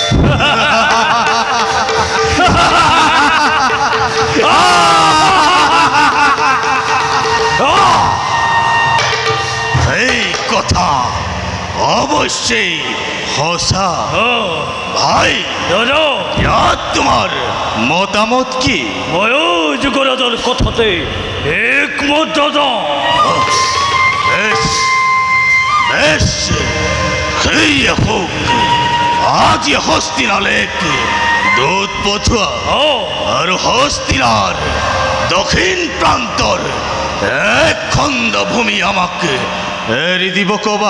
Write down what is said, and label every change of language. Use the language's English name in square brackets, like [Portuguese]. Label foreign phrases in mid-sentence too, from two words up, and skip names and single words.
[Assamese] এই কথা অবশ্যই সঁচা ভাই ইয়াত তোমাৰ মতামত কি ময়ো যুগৰাজৰ কথাতে একমত দাদা। বেশ বেশ, সেই হোক। আজি হস্তিনালেক দূত পঠুয়া আর হস্তিনার দক্ষিণ প্রান্তর এক খণ্ড ভূমি আমাকে এরি দিব কবা।